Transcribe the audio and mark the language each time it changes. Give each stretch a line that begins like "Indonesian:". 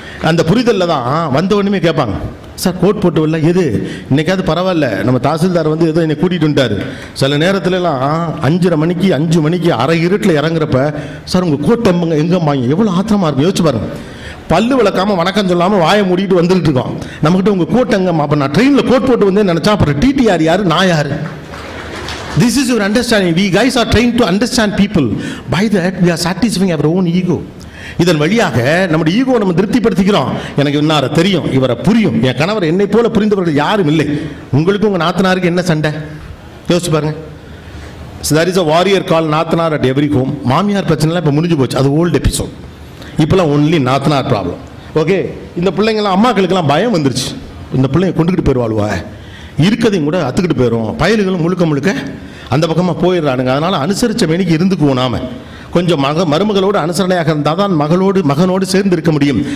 Tamil: அந்த புரிதலில் தான் வந்த உடனே கேட்பாங்க, சார் கோட் போட்டு வரல எது, இன்னைக்காவது பரவாயில்ல, நம்ம தாசில்தார் வந்து ஏதோ என்னை கூட்டிகிட்டு வந்துட்டார். சில நேரத்துலலாம் 5:30 மணிக்கு அரை இருட்டில் இறங்குறப்ப, சார் உங்கள் கோட் எங்கே வாங்க, எவ்வளோ ஆத்திரமாக இருக்கும் யோசிச்சு பாருங்க. பல்லு விளக்காமல் வணக்கம் சொல்லாமல் வாயை மூடிட்டு வந்துட்டு இருக்கோம். நம்மகிட்ட உங்கள் கோட் எங்கம்மா, அப்போ நான் ட்ரெயினில் கோட் போட்டு வந்தேன்னு நினச்சா அப்புறம் டிடிஆர் யார், நான் யார்?
English: This is your understanding. We guys are trained to understand people. By that we are satisfying our own ego.
Tamil: இதன் வழியாக நம்முடைய ஈகோ நம்ம திருப்திப்படுத்திக்கிறோம். எனக்கு இன்னார தெரியும், இவரை புரியும், என் கணவர் என்னை போல புரிந்தவர்கள் யாரும் இல்லை. உங்களுக்கும் உங்கள் நாத்தனாருக்கு என்ன சண்டை யோசிச்சு பாருங்க.
English: There is a warrior called nathanar at every home.
Tamil: மாமியார் பிரச்சனைலாம் இப்போ முடிஞ்சு போச்சு, அது ஓல்டு எபிசோட். இப்போலாம் ஒன்லி நாத்தனார் ப்ராப்ளம். ஓகே, இந்த பிள்ளைங்களாம் அம்மாக்களுக்கெல்லாம் பயம் வந்துருச்சு, இந்த பிள்ளைங்க கொண்டுக்கிட்டு போயிடுவாளுவா, இருக்கதையும் கூட அத்துக்கிட்டு போயிடும், பயல்களும் முழுக்க அந்த பக்கமாக போயிடுறானுங்க. அதனால் அனுசரித்த மேனிக்கு இருந்துக்குவோம். நாம கொஞ்சம் மருமகளோடு அனுசரணையாக இருந்தால் தான் மகனோடு சேர்ந்து இருக்க முடியும்.